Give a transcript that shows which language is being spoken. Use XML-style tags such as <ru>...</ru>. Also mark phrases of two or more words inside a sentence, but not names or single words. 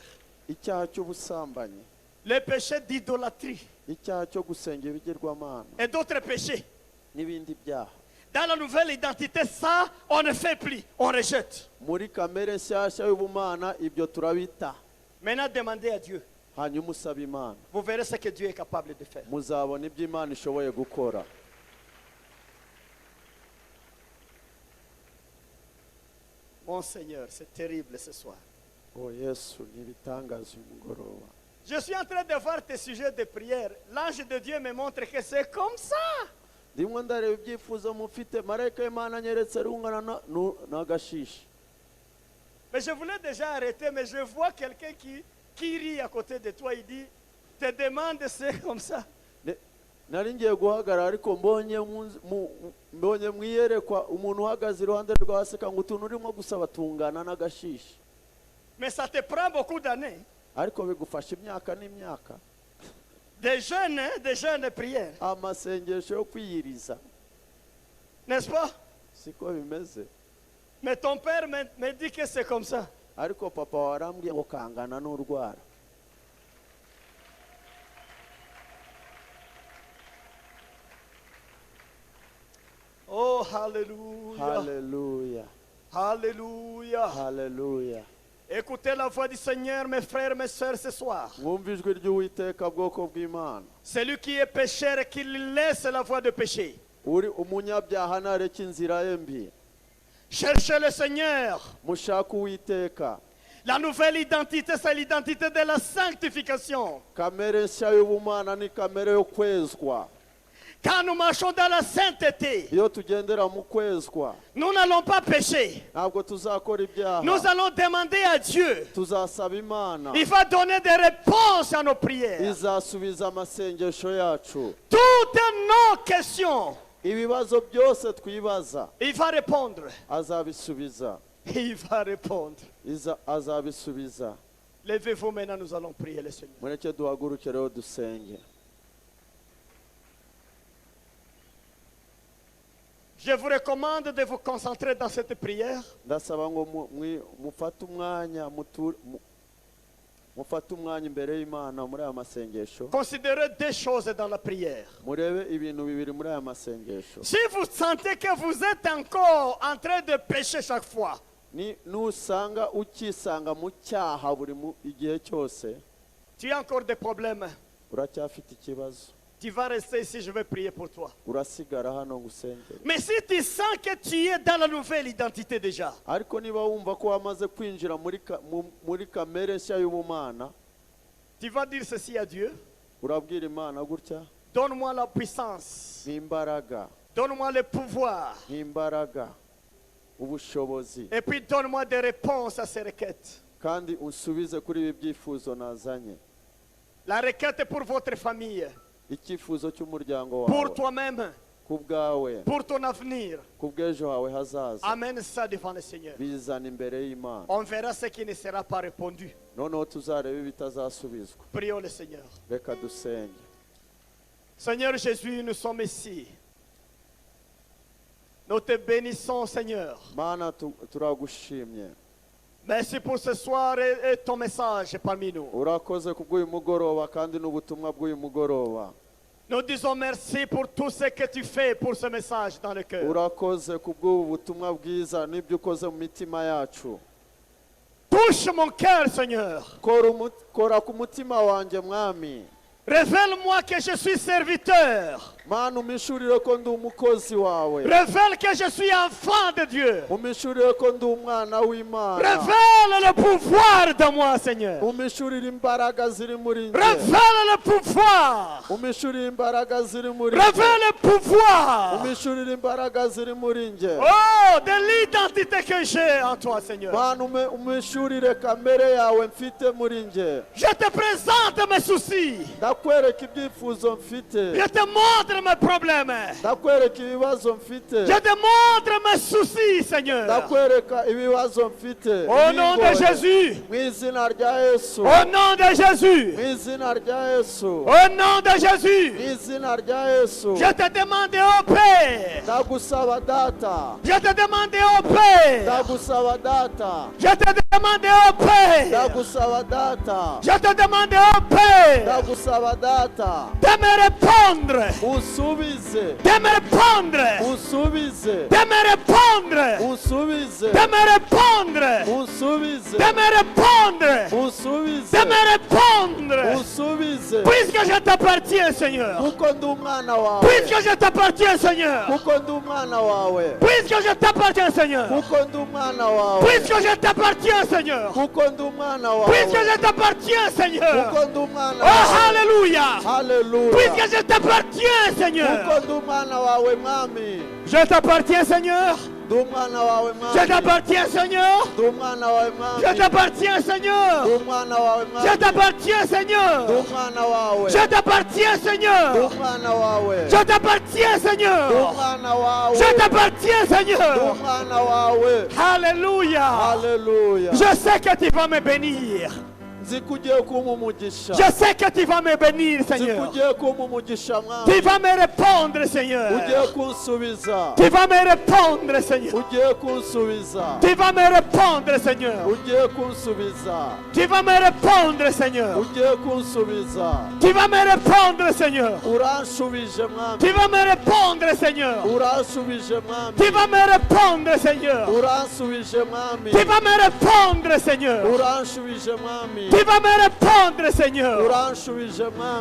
<rw>icyaha cy'ubusambanyi,</rw> <fr>Le péché d'idolâtrie.</fr> <rw>icyaha cyo gusenga ibigirwamana</rw> <fr>Et d'autres péchés.</fr> <rw>n'ibindi byaha.</rw> <fr>Dans la nouvelle identité, ça, on ne fait plus. On rejette.</fr> <rw>Muri kamere nshyashya y'ubumana ibyo turabita,</rw> <fr>Maintenant, demandez à Dieu.</fr> <rw>hanyuma usaba Imana,</rw> <fr>Vous verrez ce que Dieu est capable de faire.</fr> <rw>muzabona ibyo Imana ishoboye gukora.</rw> <fr>Mon Seigneur, c'est terrible ce soir.</fr> <rw>Oh Yesu, ni ibitangaza uyu mugoroba.</rw> <fr>Je suis en train de voir tes sujets de prière. L'ange de Dieu me montre que c'est comme ça.</fr> <rw>Ndimo ndareba ibyifuzo mufite, marayika w'Imana anyeretse rungana n'agashishi.</rw> <fr>Mais je voulais déjà arrêter, mais je vois quelqu'un qui rit à côté de toi. Il dit, te demande c'est comme ça.</fr> <rw>Nari ngiye guhagarara ariko mbonye mwiyerekwa umuntu uhagaze iruhande rwa aseka ngo utuntu urimo gusaba tungana n'agashishi.</rw> <fr>Mais ça te prend beaucoup d'années.</fr> <rw>Ariko bigufasha imyaka n'imyaka.</rw> <fr>Des jeunes de prière.</fr> <rw>Amasengesho yo kwiyiriza.</rw> <fr>N'est-ce pas?</fr> <rw>Siko bimeze.</rw> <fr>Mais ton père me dit que c'est comme ça.</fr> <rw>ariko papa warambwiye ngo kangana n'urwara. Oh, hallelujah. Haleluya, Hallelujah. haleluya.</rw> <fr>Écoutez la voix du Seigneur, mes frères, mes sœurs, ce soir.</fr> <rw>Mwumva ijwi ry'Uwiteka bwoko bw'Imana.</rw> <fr>Celui qui est pécheur et qui laisse la voie de péché.</fr> <rw>Uri umunyabyaha ntareke inzira ye mbi.</rw> <fr>Cherchez le Seigneur.</fr> <rw>Mushaka Uwiteka.</rw> <fr>La nouvelle identité, c'est l'identité de la sanctification.</fr> <rw>Kamere nshya y'ubumana ni kamere yo kwezwa.</rw> <fr>Quand nous marchons dans la sainteté,</fr> <rw>Iyo tugendera mu kwezwa,</rw> <fr>nous n'allons pas pécher.</fr> <rw>ntabwo tuzakora ibyaha.</rw> <fr>Nous allons demander à Dieu.</fr> <rw>Tuzasaba Imana.</rw> <fr>Il va donner des réponses à nos prières.</fr> <rw>Izasubiza amasengesho yacu.</rw> <fr>Toutes nos questions,</fr> <rw>Ibibazo byose twibaza</rw> <fr>il va répondre.</fr> <rw>azabisubiza.</rw> <fr>Il va répondre.</fr> <rw>Azabisubiza.</rw> <fr>Levez-vous maintenant, nous allons prier le Seigneur.</fr> <rw>Mureke duhaguruke rero dusenge.</rw> <fr>Je vous recommande de vous concentrer dans cette prière.</fr> <rw>Ndasaba ngo mufate umwanya mufate umwanya imbere y'Imana muri aya masengesho.</rw> <fr>Considérez deux choses dans la prière.</fr> <rw>Murebe ibintu bibiri muri aya masengesho.</rw> <fr>Si vous sentez que vous êtes encore en train de pécher chaque fois,</fr> <rw>Nusanga ukisanga mu cyaha buri igihe cyose,</rw> <fr>tu as encore des problèmes.</fr> <rw>uracyafite ikibazo.</rw> <fr>Tu vas rester ici, je vais prier pour toi.</fr> <rw>Urasigara hano ngusengere.</rw> <fr>Mais si tu sens que tu es dans la nouvelle identité déjà,</fr> <rw>Ariko niba wumva ko wamaze kwinjira muri kamere nshya y'ubumana,</rw> <fr>tu vas dire ceci à Dieu.</fr> <rw>urabwira Imana gutya:</rw> <fr>Donne-moi la puissance.</fr> <rw>n'imbaraga,</rw> <fr>Donne-moi le pouvoir.</fr> <rw>n'imbaraga, ubushobozi,</rw> <fr>Et puis donne-moi des réponses à ces requêtes.</fr> <rw>kandi unsubize kuri ibi byifuzo nazanye.</rw> <fr>La requête est pour votre famille,</fr> <rw>Icyifuzo cy'umuryango</rw> <fr>pour</fr> <rw>wawe,</rw> <fr>toi-même,</fr> <rw>ku bwawe,</rw> <fr>pour ton avenir.</fr> <rw>ku bw'ejo hawe hazaza.</rw> <fr>Amène ça devant le Seigneur.</fr> <rw>Bizana imbere y'Imana.</rw> <fr>On verra ce qui ne sera pas répondu.</fr> <rw>Noneho tuzarebe ibitazasubizwa.</rw> <fr>Prions le Seigneur.</fr> <rw>Reka dusenge.</rw> <fr>Seigneur Jésus, nous sommes ici. Nous te bénissons, Seigneur.</fr> <rw>Mana turagushimye.</rw> <fr>Merci pour ce soir et ton message parmi nous.</fr> <rw>Urakoze kubw'uyu mugoroba kandi n'ubutumwa bw'uyu mugoroba.</rw> <fr>Nous disons merci pour tout ce que tu fais pour ce message dans le cœur.</fr> <rw>Urakoze kubw'ubu butumwa bwiza n'ibyo ukoze mu mitima yacu.</rw> <fr>Touche mon cœur, Seigneur.</fr> <rw>Kora ku mutima wanjye Mwami.</rw> <fr>Révèle-moi que je suis serviteur.</fr> <rw>Mana umishurire ko ndi umukozi wawe.</rw> <fr>Révèle que je suis enfant de Dieu.</fr> <rw>Umishurire ko ndi umwana w'Imana.</rw> <fr>Révèle le pouvoir de moi, Seigneur.</fr> <rw>Umishurire imbaraga ziri muri nge.</rw> <fr>Révèle le pouvoir.</fr> <rw>Umishurire imbaraga ziri muri nge.</rw> <fr>Révèle le pouvoir.</fr> <rw>Umishurire imbaraga ziri muri nge.</rw> <fr>Oh, de l'identité que j'ai en toi, Seigneur.</fr> <rw>Mana umishurire kamere yawe mfite muri nge.</rw> <fr>Je te présente mes soucis.</fr> <rw>Ndakwereka ibyifuzo mfite.</rw> <fr>Je te montre mes problèmes.</fr> <rw>Ndakwereka ibibazo mfite.</rw> <fr>Je te montre mes soucis, Seigneur.</fr> <rw>Ndakwereka ibibazo mfite.</rw> <fr>Au nom de Jésus.</fr> <rw>Mu izina rya Yesu.</rw> <fr>Au nom de Jésus.</fr> <rw>Mu izina rya Yesu.</rw> <fr>Au nom de Jésus.</fr> <rw>Mu izina rya Yesu.</rw> <fr>Je te demande, oh Père.</fr> <rw>Ndagusaba data.</rw> <fr>Je te demande, oh Père.</fr> <rw>Ndagusaba data.</rw> <fr>Je te demande, oh Père.</fr> <rw>Ndagusaba data.</rw> <fr>Je te demande, oh Père.</fr> <rw>Ndagusaba data.</rw> <fr>De me répondre.</fr> <rw>Unsubize.</rw> <fr>De me répondre.</fr> <rw>Unsubize.</rw> <fr>De me répondre.</fr> <rw>Unsubize.</rw> <fr>De me répondre.</fr> <rw>Unsubize.</rw> <fr>De me répondre.</fr> <rw>Unsubize.</rw> <fr>De me répondre.</fr> <rw>Unsubize.</rw> <fr>Puisque je t'appartiens, Seigneur.</fr> <rw>Kuko ndi umwana wawe.</rw> <fr>Puisque je t'appartiens, Seigneur.</fr> <rw>Kuko ndi umwana wawe.</rw> <fr>Puisque je t'appartiens, Seigneur.</fr> <rw>Kuko ndi umwana wawe.</rw> <fr>Puisque je t'appartiens, Seigneur.</fr> <rw>Kuko ndi umwana wawe.</rw> <fr>Puisque je t'appartiens, Seigneur.</fr> <rw>Kuko ndi umwana Oh, wawe.</rw> <fr>Alléluia.</fr> <rw>Hallelujah.</rw> <fr>Puisque je t'appartiens, Seigneur.</fr> <rw>Kuko ndi umwana wawe Mwami.</rw> <fr>Je t'appartiens, Seigneur.</fr> <rw>Ndi umwana wawe Mwami.</rw> <fr>Je t'appartiens, Seigneur.</fr> <rw>Ndi umwana wawe Mwami.</rw> <fr>Je t'appartiens, Seigneur.</fr> <rw>Ndi umwana wawe Mwami.</rw> <fr>Je t'appartiens, Seigneur.</fr> <rw>Ndi umwana wawe.</rw> <fr>Je t'appartiens,</fr> <rw>Ndi</rw> <fr>Seigneur.</fr> <rw>umwana wawe.</rw> <fr>Je t'appartiens,</fr> <rw>Ndi</rw> <fr>Seigneur.</fr> <rw>umwana wawe.</rw> <fr>Je t'appartiens,</fr> <rw>Ndi</rw> <fr>Seigneur.</fr> <rw>umwana wawe.</rw> <fr>Alléluia.</fr> <rw>Hallelujah.</rw> <fr>Je sais que tu vas me bénir.</fr> <rw>nzi ko ugiye kumpa umugisha</rw> <fr>Je sais que tu vas me bénir,</fr> <rw>nzi ko</rw> <fr>Seigneur.</fr> <rw>ugiye kumpa umugisha mwami</rw> <fr>Tu vas me répondre, Seigneur.</fr> <rw>ugiye kunsubiza</rw> <fr>Tu vas me répondre, Seigneur.</fr> <rw>ugiye kunsubiza</rw> <fr>Tu vas me répondre, Seigneur.</fr> <rw>ugiye kunsubiza</rw> <fr>Tu vas me répondre, Seigneur.</fr> <rw>ugiye kunsubiza</rw> <fr>Tu vas me répondre, Seigneur.</fr> <rw>uranshubije mwami</rw> <fr>Tu vas me répondre, Seigneur.</fr> <rw>uranshubije mwami</rw> <fr>Tu vas me répondre, Seigneur.</fr> <rw>uranshubije mwami</rw> <fr>Tu vas me répondre, Seigneur.</fr> <rw>uranshubije mwami</rw> <fr>Tu vas me répondre, Seigneur.</fr> <rw>uranshubije mwami</rw>